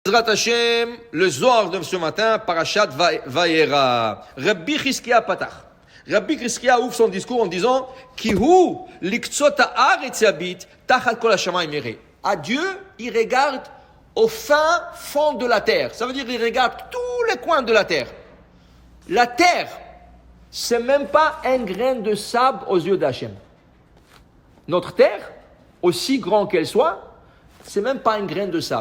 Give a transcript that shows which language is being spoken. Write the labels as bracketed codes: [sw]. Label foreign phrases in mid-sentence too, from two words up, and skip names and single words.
[he] בעזרת השם, [fr] le Zohar de ce matin, [he] פרשת וירא. רבי חזקיה פתח. [fr] Rabbi Chizkia ouvre son discours en disant [he] כי הוא לקצות הארץ יביט תחת כל השמים יראה. [fr] À Dieu, il regarde au fin fond de la terre. Ça veut dire qu'il regarde tous les coins de la terre. La terre, c'est même pas un grain de sable aux yeux d'Hachem. Notre terre, aussi grand qu'elle soit, c'est même pas un grain de sable.